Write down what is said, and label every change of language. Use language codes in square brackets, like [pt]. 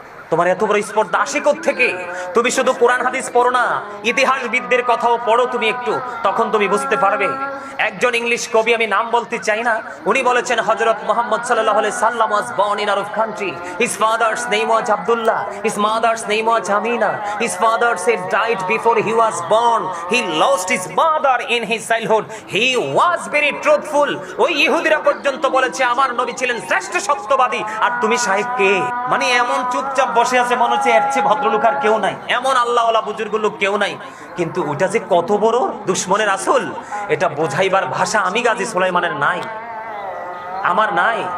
[bn] তোমার এত বড় স্পর্ধা আসে কোত্থেকে? তুমি শুধু কোরআন হাদিস পড়ো না, ইতিহাসবিদদের কথাও পড়ো তুমি একটু, তখন তুমি বুঝতে পারবে। একজন ইংলিশ কবি, আমি নাম বলতে চাই না, উনি বলেছেন হযরত মুহাম্মদ সাল্লাল্লাহু আলাইহি সাল্লাম [en] was born in Arab country. His father's name was Abdullah. His mother's name was Amina. His father said died before he was born. He lost his mother in his childhood. He was very truthful. [bn] ওই ইহুদিরা পর্যন্ত বলেছে আমার নবী ছিলেন শ্রেষ্ঠ সত্যবাদী, আর তুমি সাহেব কে? মানে এমন চুপচাপ বসে আছে, মনে হচ্ছে এর চেয়ে ভদ্রলোক আর কেউ নাই, এমন আল্লাহওয়ালা বুজুর্গ লোক কেউ নাই। কিন্তু ওইটা যে কত বড় দুশ্মনের রাসূল, এটা বোঝাইবার ভাষা আমি গাজী সুলাইমানের নাই, আমার নাই।